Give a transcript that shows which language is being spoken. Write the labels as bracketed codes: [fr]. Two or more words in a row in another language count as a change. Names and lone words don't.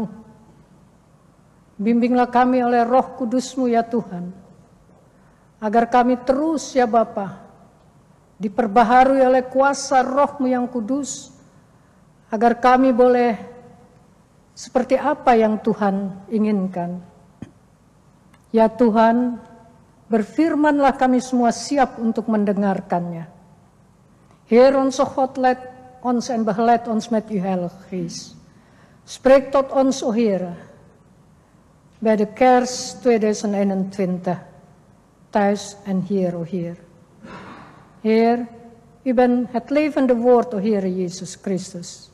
[id] Bimbinglah kami oleh Roh Kudus-Mu ya Tuhan, agar kami terus ya Bapa, diperbaharui oleh kuasa Roh-Mu yang kudus, agar kami boleh seperti apa yang Tuhan inginkan. Ya Tuhan, berfirmanlah, kami semua siap untuk mendengarkannya. [nl] Heer onze God, let ons en begeleid ons met uw Heilige Geest. Spreek tot ons, o Heer, bij de kerst 2021, thuis en hier, o Heer. Heer, u bent het levende woord, o Heer Jezus Christus.